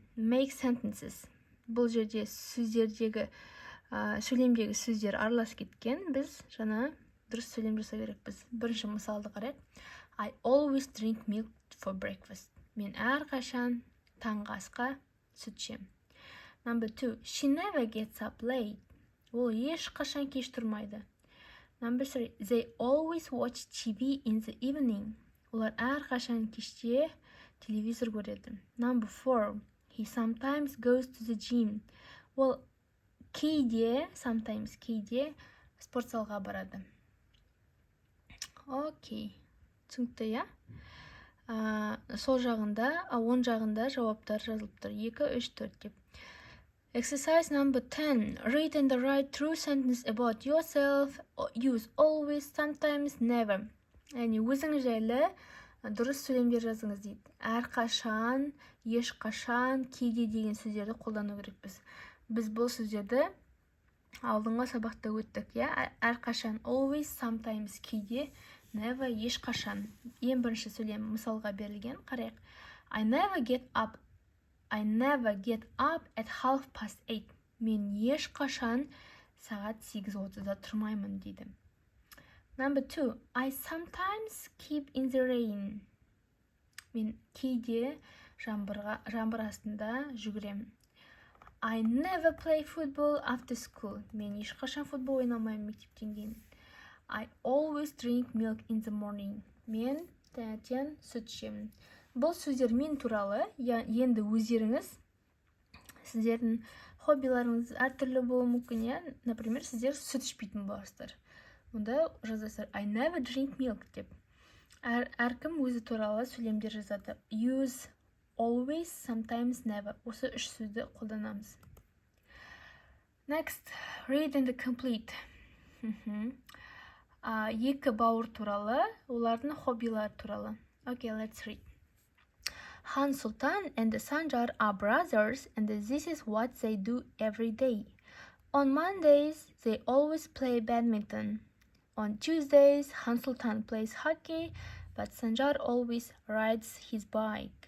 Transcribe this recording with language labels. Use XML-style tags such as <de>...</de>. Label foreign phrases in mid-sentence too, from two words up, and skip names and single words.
<en>Make sentences.</en> <kk>Бұл жерде сөздердегі сөйлемдегі сөздер аралас кеткен. Біз жаңа дұрыс сөйлем жасау керекпіз. Бірінші мысалды қарайық.</kk> <en>I always drink milk for breakfast.</en> <kk>Мен әрқашан таңғы асқа сүт ішемін.</kk> <en>Number 2. She never gets up late.</en> <kk>Ол ешқашан кеш тұрмайды.</kk> <en>Number 3. They always watch TV in the evening.</en> <kk>Олар әрқашан кеште телевизор көреді.</kk> <en>Number 4. He sometimes goes to the gym.</en> <kk>Ол кейде спортзалға барады. Окей. Түсінікті, иә? Сол жағында, оң жағында жауаптар жазылып тұр.</kk> <en>2, 3, 4 деп. Exercise number 10. Read and write true sentence about yourself. Use always, sometimes, never.</en> <kk>Яғни өзіңіз жайлы дұрыс сөйлемдер жазыңыз дейді. Әрқашан, ешқашан, кейде деген сөздерді қолдану керекпіз. Біз бұл сөздерді алдыңғы сабақта өттік, иә? Әрқашан,</kk> <en>always, sometimes,</en> <kk>кейде, never, ешқашан. Ең бірінші сөйлем мысалға берілген. Қарайық.</kk> <en>I never get up at 8:30.</en> <kk>Мен ешқашан сағат 8:30-да тұрмаймын дейді.</kk> <en>Number 2. I sometimes keep in the rain.</en> <kk>Мен кейде жаңбыр астында жүгіремін.</kk> <en>I never play football after school.</en> <kk>Мен ешқашан футбол ойнамаймын мектептен кейін.</kk> <en>I always drink milk in the morning.</en> <kk>Мен таңертең сүт ішемін. Бұл сөздер мен туралы. Енді өздеріңіз, сіздердің хоббиларыңыз әртүрлі болуы мүмкін, иә? Например, сіздер сүт ішпейтін боласыздар. Онда жазасыздар</kk> <en>I never drink milk</en> <kk>деп. Әркім өзі туралы сөйлемдер жазады.</kk> <en>Use always, sometimes, never.</en> <kk>Осы үш сөзді қолданамыз.</kk> <en>Next, read and complete.</en> <kk>Екі бауыр туралы, олардың хоббилары туралы.</kk> <en>Okay, let's read. Han Sultan and Sanjar are brothers, and this is what they do every day. On Mondays, they always play badminton. On Tuesdays, Han Sultan plays hockey, but Sanjar always rides his bike.</en>